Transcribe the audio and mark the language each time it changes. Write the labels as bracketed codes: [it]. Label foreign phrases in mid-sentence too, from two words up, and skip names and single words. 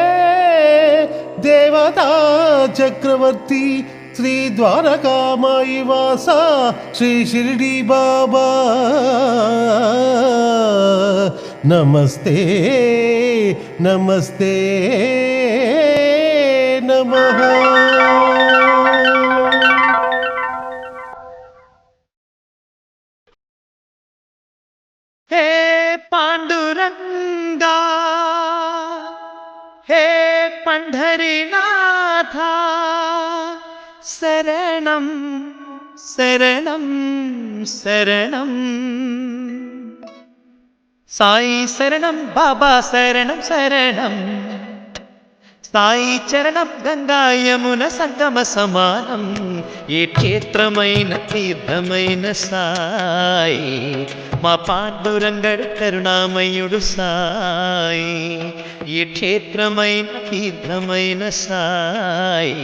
[te] దేవతా చక్రవర్తి శ్రీ ద్వారకామాయి వాస శ్రీ షిరిడి బాబా నమస్తే నమస్తే నమః. [mr] हे पांडुरंगा हे पंढरीनाथा शरणं शरणं शरणं [sa] साई शरणं बाबा शरणं शरणं [te] సాయి చరణం గంగా యమున సంగమ సమానం ఏ క్షేత్రమైన తీర్థమైన సాయి మా పాండురంగడు కరుణామయుడు సాయి, ఈ క్షేత్రమైన తీర్థమైన సాయి.